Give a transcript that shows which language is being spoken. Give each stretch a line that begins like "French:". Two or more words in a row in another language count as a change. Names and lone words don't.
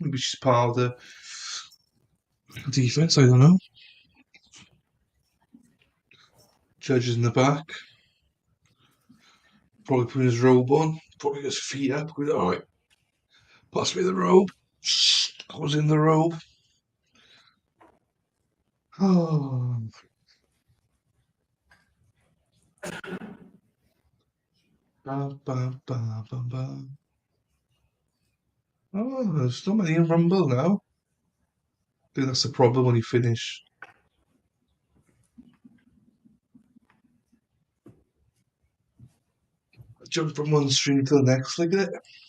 English: Maybe she's part of the defense. I don't know. Judge is in the back. Probably putting his robe on. Probably got his feet up. All right, pass me the robe. Goes in the robe. Oh, ba, ba, ba, ba, ba. Oh, there's not many in Rumble now. I think that's the problem when you finish. Jump from one stream to the next, look at it.